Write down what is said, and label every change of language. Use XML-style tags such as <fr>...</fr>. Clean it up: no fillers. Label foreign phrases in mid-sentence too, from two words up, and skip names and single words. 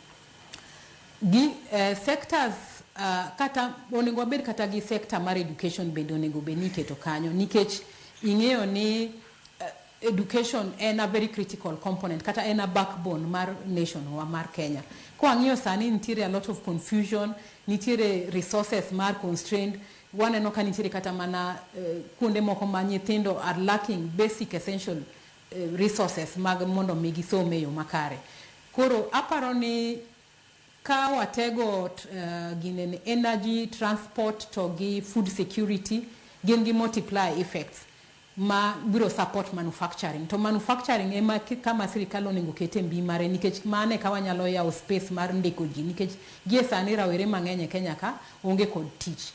<luo>gi sectors kata onego wabed kata gi sector mar education bende onego bed ni keto kanyo nikech ing'eyo ni education en</luo> <en>a very critical component</en> <luo>kata en</luo> <en>a backbone</en> <luo>mar nation wa mar Kenya. Kwa ng'iyo sani nitiere</luo> <en>a lot of confusion,</en> <luo>nitiere resources mar constrained, waneno ka nitiere kata mana kuonde moko ma nyithindo</luo> <en>are lacking basic essential resources</en> <luo>mag mondo mi gisome yo makare. Koro aparo ni ka watego ginen</luo> <en>energy, transport</en> <luo>to gi</luo> <en>food security</en> <luo>gin gi</luo> <en>multiply effects</en> <luo>ma biro</luo> <en>support manufacturing.</en> <luo>To manufacturing ema kama sirikal onego kete mbi mare nikech mane ka wanyalo yawo space mar ndiko ji nikech gie sani rawere mang'eny e Kenya ka onge kod tich.</luo>